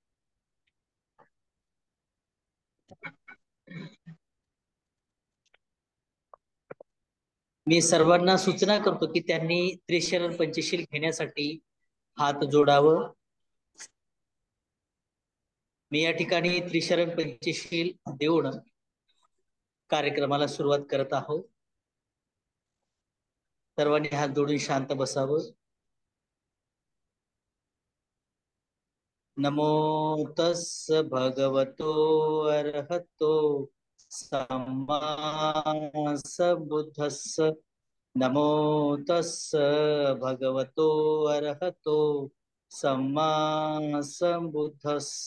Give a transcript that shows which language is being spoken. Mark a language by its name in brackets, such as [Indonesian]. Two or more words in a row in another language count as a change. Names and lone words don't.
[Marathi] मी सर्वांना सूचना करतो की त्यांनी त्रिशरण पंचशील घेण्यासाठी हात जोडावं। मी या ठिकाणी त्रिशरण पंचशील देऊन कार्यक्रमाला सुरुवात करत आहोत। सर्वांनी हात जोडून शांत बसावं। [Pali] नमो तस् भगवतो अरहतो सम्मा सम्बुद्धस्स। नमो तस् भगवतो अरहतो सम्मा सम्बुद्धस्स।